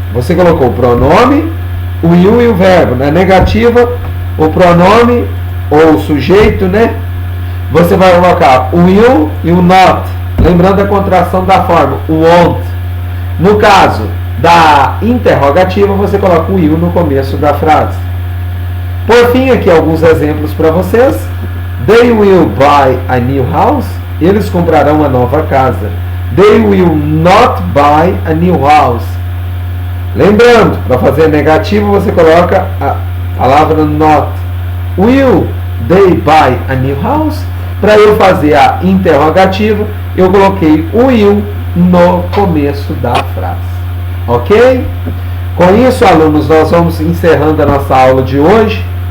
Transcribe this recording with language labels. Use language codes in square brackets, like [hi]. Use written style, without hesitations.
[pt] Você colocou o pronome, o you e o verbo. Na negativa, o pronome ou o sujeito, né? Você vai colocar o will e o not. Lembrando a contração da forma, o want. No caso da interrogativa, você coloca o will no começo da frase. Por fim, aqui alguns exemplos para vocês. [en] They will buy a new house. [pt] Eles comprarão uma nova casa. [en] They will not buy a new house. [pt] Lembrando, para fazer negativo, você coloca a palavra not. [en] Will they buy a new house? [pt] Para eu fazer a interrogativa, eu coloquei o will no começo da frase. Ok? Com isso, alunos, nós vamos encerrando a nossa aula de hoje.